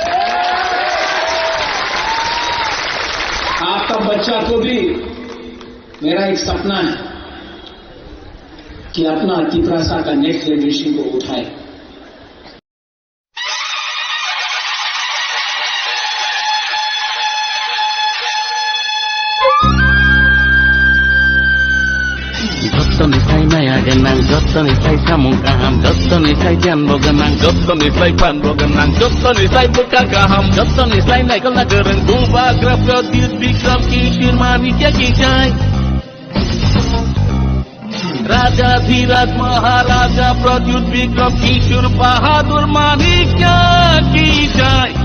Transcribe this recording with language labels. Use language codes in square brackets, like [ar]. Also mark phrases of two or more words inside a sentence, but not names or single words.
[hi] आपका बच्चा को भी मेरा एक सपना है कि अपना तिपरासा का [en] next generation [hi] को उठाए। [trp] Nitai naya genang, joto nitai kamu kaham, joto nitai janbo genang, joto nitai panbo genang, joto nitai buka kaham, joto nitai nai kala gereng buba grab produce bikram kishir manikya kijai. Raja Dhiraj Maharaja produce bikram kishir bahadur manikya kijai.